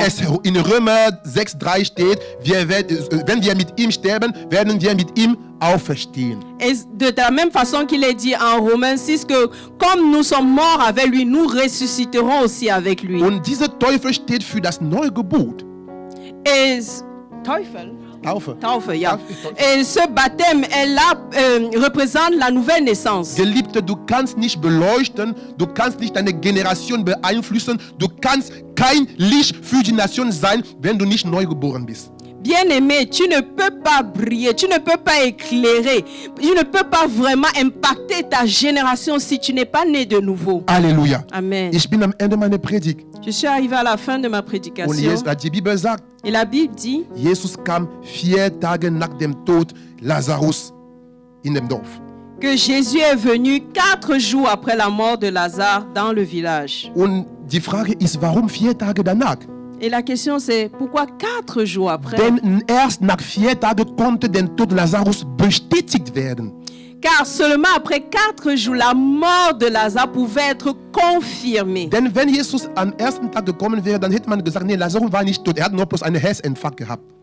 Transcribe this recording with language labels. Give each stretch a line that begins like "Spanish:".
German: wie es in Römer 6,3 steht, wenn wir mit ihm sterben, werden wir mit ihm auferstehen.
French: Et de la même façon qu'il est dit en Romains 6 que comme nous sommes morts avec lui, nous ressusciterons aussi avec lui.
German: Und diese Taufe steht für das neue Gebot.
French: Et
German: Teufel. Taufe. Taufe, ja. Taufe.
French: Et ce baptême, elle représente la nouvelle naissance.
German: Geliebte, du kannst nicht beleuchten, du kannst nicht deine Generation beeinflussen, du kannst kein Licht für die Nation sein, wenn du nicht neu geboren bist.
French: Bien-aimé, tu ne peux pas briller, tu ne peux pas éclairer, tu ne peux pas vraiment impacter ta génération si tu n'es pas né de nouveau. Halleluja. Amen.
German: Ich bin am Ende meiner Predigt.
French: Je suis arrivé à la fin de ma
German: Und
French: prédication.
German: die Bibel sagt,
French: Et la Bible dit,
German: Jesus kam 4 Tage nach dem Tod Lazarus in dem Dorf.
French: que Jésus est venu 4 jours après la mort de Lazare dans le village.
German: Und die Frage ist, warum 4 Tage danach?
French: Et la question c'est, pourquoi 4 jours après?
German: Denn erst nach 4 Tagen konnte der Tod Lazarus bestätigt werden.
French: Car seulement après 4 jours, la mort de Lazare pouvait être confirmée.
German: Denn wenn Jesus am ersten Tag gekommen wäre, dann hätte man gesagt, nee, Lazarus war nicht tot, er hat nur bloß einen Herzinfarkt gehabt.